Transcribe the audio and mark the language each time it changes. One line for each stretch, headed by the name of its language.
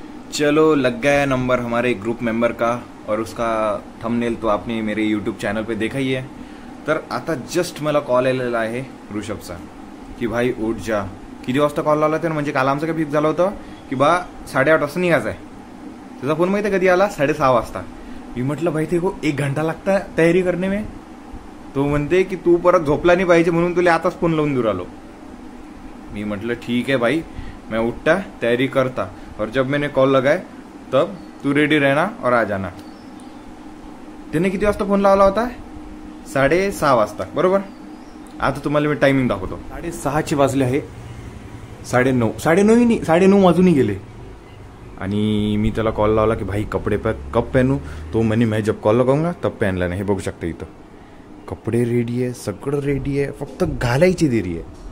Hindi: चलो लग गया नंबर हमारे ग्रुप मेंबर का और उसका थंबनेल तो आपने मेरे यूट्यूब चॅनल पे देखा ही आहे।
Marathi: तर आता जस्ट मला कॉल आलेला आहे ऋषभचा की भाई उठ जा। किती वाजता कॉल लावला तर म्हणजे काल आमचं काय फिक्स झालं होतं की बा 8:30 वाजता निघायचं आहे। तुझा फोन माहिती कधी आला 6:30 वाजता। मी म्हटलं भाई ते
Hindi: को 1 घंटा लगता है तयारी करने में।
Marathi: तो म्हणते की तू परत झोपला नाही पाहिजे म्हणून तुला आताच फोन लावून दूर आलो। मी म्हटलं
Hindi: ठीक है भाई मैं उठता तैयारी करता और जब मैंने कॉल लगाए तब तू रेडी रहना और आ जाना।
Marathi: त्याने किती वाजता फोन लावला होता 6:30 वाजता बरोबर। आता तुम्हाला मी टायमिंग दाखवतो। 6:30 वाजले आहे 9:30 वाजून गेले आणि मी त्याला कॉल लावला की
Hindi: भाई कपडे कब पहनू।
Marathi: तो म्हणे
Hindi: मैं जब कॉल लगाऊंगा तब
Marathi: पहनला नाही। हे बघू शकता इथं कपडे रेडी आहे सगळं रेडी आहे फक्त घालायची देरी आहे।